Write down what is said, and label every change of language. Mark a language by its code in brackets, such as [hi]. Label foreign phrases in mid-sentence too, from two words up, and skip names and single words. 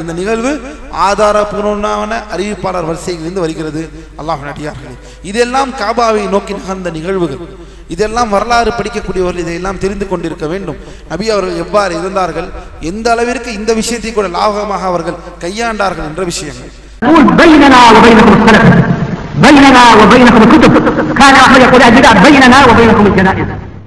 [ta] இந்த நிகழ்வு ஆதாரபூர்வமான அறிவிப்பாளர் வரிசையிலிருந்து வருகிறது. அல்லாஹ்வின் அடியார்களே, இதெல்லாம் காபாவை நோக்கி நகர்ந்த நிகழ்வுகள். இதெல்லாம் வரலாறு படிக்கக்கூடியவர்கள் இதையெல்லாம் தெரிந்து கொண்டிருக்க வேண்டும். நபி அவர்கள் எவ்வாறு இருந்தார்கள், எந்த அளவிற்கு இந்த விஷயத்தை கூட லாபகமாக அவர்கள் கையாண்டார்கள் என்ற விஷயங்கள். [ar] بيننا وبينكم الكتب كان أحمد يقول بيننا وبينكم الجنائز